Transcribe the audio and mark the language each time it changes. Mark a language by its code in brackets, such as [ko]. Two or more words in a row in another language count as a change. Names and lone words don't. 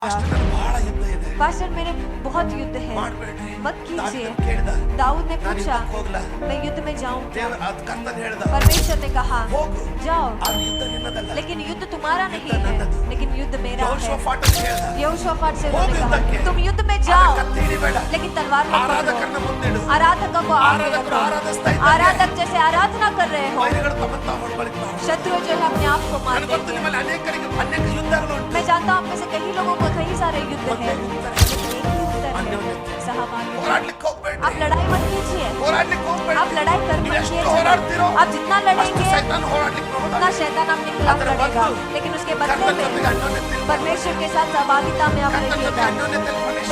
[kn] ಬಹಳ ಯುದ್ಧ ಇದೆ. [hi] पास्टर मेरे बहुत युद्ध है, [kn] ಮಾಡಬೇಡಿ. [hi] मत कीजिए। [kn] ಕೇಳಿದ [hi] दाऊद ने [kn] ನಾನು [hi] पूछा, [kn] ಯುದ್ಧಕ್ಕೆ ಹೋಗ್ಲಾ? [hi] मैं युद्ध में जाऊं क्या? [kn] ದೇವರು ಅದು ಕರ್ತನ ಹೇಳ್ದ, [hi] परमेश्वर ने कहा, [kn] ಹೋಗು. [hi] जाओ, [kn] ಆ ಯುದ್ಧ ನಿನ್ನದಲ್ಲ. [hi] लेकिन युद्ध तुम्हारा नहीं युद्ध है, [kn] नन्नದು. [hi] लेकिन युद्ध मेरा है। [kn] ಯೆಹೋಷಾಫಾಟ್ ಹೇಳ್ದ, [hi] यहोशाफाट से [kn] ಹೋಗು [hi] उन्होंने कहा, [kn] ಯುದ್ಧಕ್ಕೆ. [hi] तुम युद्ध में [kn] ಆದ್ರೆ [hi] जाओ, [kn] ಕತ್ತಿ ಹಿಡಿಬೇಡ. [hi] लेकिन तलवार मत [kn] ಆರಾಧಕರನ್ನ [hi] पकड़ो। [kn] ಮುಂದಿಡು. [hi] आराधकों को आगे [kn] ಆರಾಧಕರು [hi] रखो। [kn] ಆರಾಧಿಸ್ತಾ ಇದ್ದಾರೆ. [hi] आराधक जैसे आराधना कर रहे हो, [kn] ವೈರಿಗಳು ತಮ್ಮನ್ನು ತಾವು ಹೊಡ್ಕೊಳ್ತಾ ಇದ್ದಾರೆ. [hi] शत्रु जो है अपने आप को मार [kn] ನನಗೆ ಗೊತ್ತು [hi] देते [kn] ನಿಮ್ಮಲ್ಲಿ [hi] हैं। [kn] ಅನೇಕ ಯುದ್ಧಗಳುಂಟು. [hi] मैं जानता हूँ आप में से कई लोगों को कई सारे युद्ध है, लेकिन एक ही उत्तर है, सहभागी। [kn] ಹೋರಾಡ್ಲಿಕ್ಕೆ ಹೋಗ್ಬೇಡಿ. [hi] आप लड़ाई मत कीजिए, [kn] ಹೋರಾಡ್ಲಿಕ್ಕೆ ಹೋಗ್ಬೇಡಿ. [hi] आप लड़ाई कर [kn] ನೀವು [hi] मत [kn] ಎಷ್ಟು [hi] कीजिए। [kn] ಹೋರಾಡ್ತೀರೋ [hi] आप जितना [kn] ಅಷ್ಟು [hi] लड़ेंगे [kn] ಸೈತಾನ ಹೋರಾಡ್ಲಿಕ್ಕೆ [hi] उतना [kn] ನೋಡ್ತಾನೆ. [hi] शैतान आपके खिलाफ [kn] ಅದರ [hi] लड़ेगा, [kn] ಬದಲು [hi] लेकिन उसके [kn] ಕರ್ತನ [hi] बदले में [kn] ಜೊತೆಗೆ ಅನ್ಯೋನ್ಯತೆಯಲ್ಲಿ [hi] परमेश्वर के साथ सहभागिता में आप [kn] ಕರ್ತನ ಜೊತೆಗೆ [hi] रहिएगा। [kn] ಅನ್ಯೋನ್ಯತೆಯಲ್ಲಿ ಪ್ರವೇಶಿಸಿ.